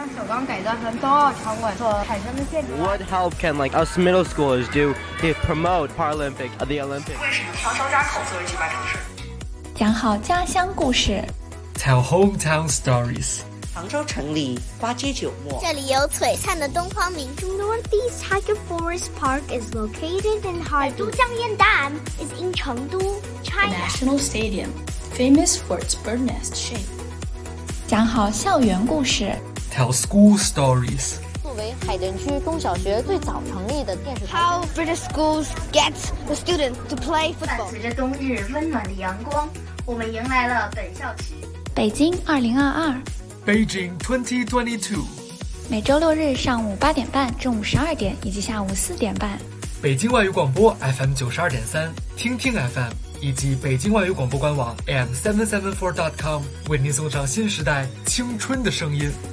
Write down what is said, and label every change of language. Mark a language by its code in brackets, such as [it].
[en] What help can like us middle schoolers do to promote Paralympic at the Olympics? Tell hometown stories. [zh] 杭州城里花街酒墨，这里有璀璨的东方明珠。 [en] Northeast Tiger Forest Park is located in Harbin. 都江堰 Dam is in Chengdu, China. National Stadium, famous for its bird nest shape. [zh] 讲好校园故事 [en] ，Tell school stories. [zh] 作为海淀区中小学最早成立的电视台 [en] ，How British schools get the students to play football. [zh] 伴随着冬日温暖的阳光，我们迎来了本校区。北京2022。 [en] Beijing 2022， [zh] 每周六日上午8点半、中午12点以及下午4点半，北京外语广播 FM92.3、听听 FM 以及北京外语广播官网 AM774.com 为您送上新时代青春的声音。